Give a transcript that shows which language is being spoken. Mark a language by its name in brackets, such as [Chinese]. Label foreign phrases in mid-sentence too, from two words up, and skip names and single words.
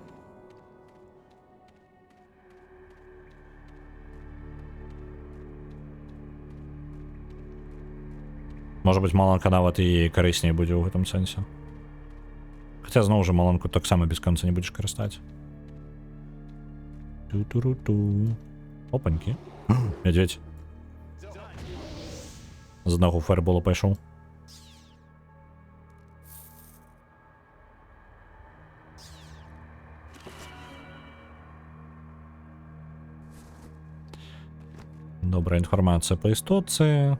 [Belarusian] Можа быць, маланка нават і карысней будзе ў гэтым сэнсе. Хаця зноў жа маланку таксама без канца не будзеш карыстаць. Ту-ту-ру-ту. Опанькі. Мядзведь. З аднаго фаербола пайшоў. Добрая інфармацыя па істотцы.